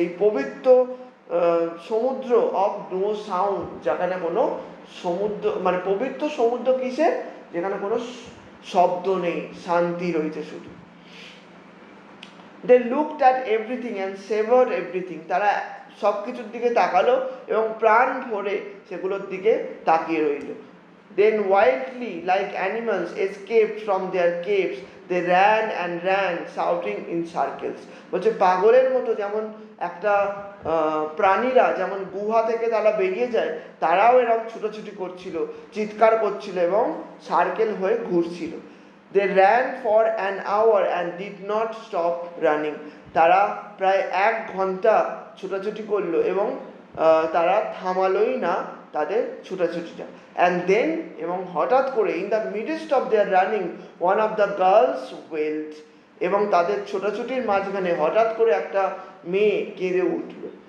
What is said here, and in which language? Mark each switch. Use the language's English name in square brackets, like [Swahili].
[Bangla] এই পবিত্র সমুদ্র [English] of no sound, [Bangla] যেখানে কোনো সমুদ্র মানে পবিত্র সমুদ্র কিসের, যেখানে কোনো শব্দ নেই, শান্তি রয়েছে শুধু। [English] they looked at everything and savoured everything, [Bangla] তারা সব কিছুর দিকে তাকালো এবং প্রাণ ভরে সেগুলোর দিকে তাকিয়ে রইল। [English] Then wildly, like animals escaped from their caves, they ran and ran, shouting in circles. [Bangla] বলছে পাগলের মতো যেমন একটা প্রাণীরা যেমন গুহা থেকে তারা বেরিয়ে যায়, তারাও এরকম ছুটোছুটি করছিল, চিৎকার করছিল এবং সার্কেল হয়ে ঘুরছিল। [English] They ran for an hour and did not stop running. [Bangla] তারা প্রায় 1 ঘন্টা ছোটাছুটি করলো এবং তারা থামালোই না তাদের ছোটাছুটিটা। [English] and then, [Bangla] এবং হঠাৎ করে, [English] in the midst of their running, one of the girls wailed, [Bangla] এবং তাদের ছোটাছুটির মাঝখানে হঠাৎ করে একটা মেয়ে কেঁদে উঠল।